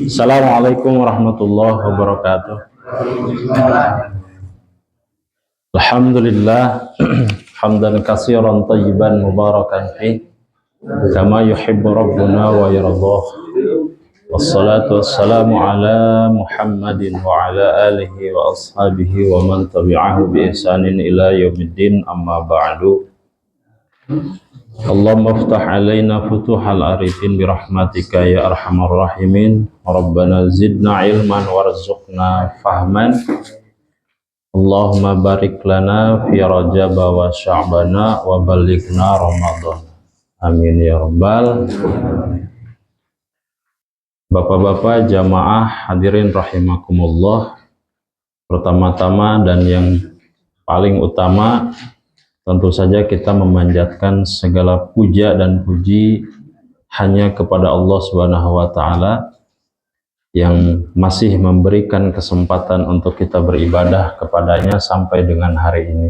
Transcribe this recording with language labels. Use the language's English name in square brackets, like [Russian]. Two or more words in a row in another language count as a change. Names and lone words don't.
[Arabic] السلام عليكم ورحمة الله وبركاته الحمد لله حمدا كثيرا طيبا مباركا في كما يحب ربنا ويرضى. والصلاة والسلام على محمد وعلى آله وأصحابه ومن تبعه بإحسان إلى يوم الدين أما بعد. اللهم افتح علينا فتوح العارفين برحمتك يا أرحم الراحمين. ربنا زدنا علما وارزقنا فهما. اللهم بارك لنا في رجب وشعبان وبلغنا رمضان. آمين يا رب. [Indonesian] Bapak-bapak jamaah [Arabic] حاضرين رحمكم الله. [Indonesian] Pertama-tama dan yang paling utama, tentu saja kita memanjatkan segala puja dan puji hanya kepada Allah [Arabic] سبحانه وتعالى [Indonesian] yang masih memberikan kesempatan untuk kita beribadah kepadanya sampai dengan hari ini.